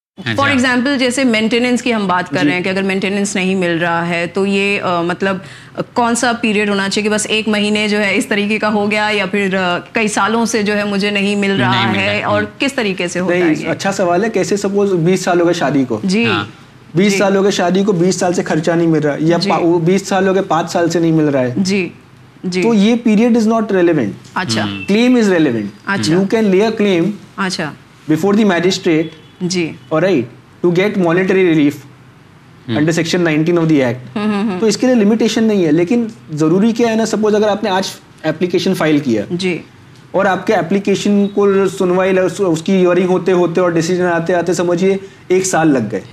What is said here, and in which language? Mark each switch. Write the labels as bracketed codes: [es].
[en] for example [ur] جیسے maintenance کی ہم بات کر رہے ہیں کہ اگر مینٹیننس نہیں مل رہا ہے تو یہ مطلب کون سا پیریڈ ہونا چاہیے, کہ بس ایک مہینے جو ہے اس طریقے کا ہو گیا یا پھر کئی سالوں سے جو ہے مجھے نہیں مل رہا ہے, اور کس طریقے سے ہوتا ہے؟ اچھا سوال ہے. کیسے سپوز 20 سال ہو گئے شادی کو, جی 20 سال ہو گئے شادی کو, 20 سال سے خرچہ نہیں مل رہا, یا 20 سال ہو گئے 5 سال سے نہیں مل رہا ہے, جی تو یہ [en] Period is not relevant. [ur] اچھا, [en] Claim is relevant. [ur] اچھا, [en] you can lay a claim before the magistrate, [ur] جی [en] Right, to get monetary relief under section 19 of the act. [ur] تو اس کے لیے لمیٹیشن نہیں ہے, لیکن ضروری کیا ہے نا, سپوز اگر آپ نے آج اپلیکیشن فائل کیا, جی, اور آپ کے اپلیکیشن کو سنوائی اس کی ہیئرنگ ہوتے ہوتے اور ڈیسیجن آتے آتے سمجھیے 1 سال لگ گئے,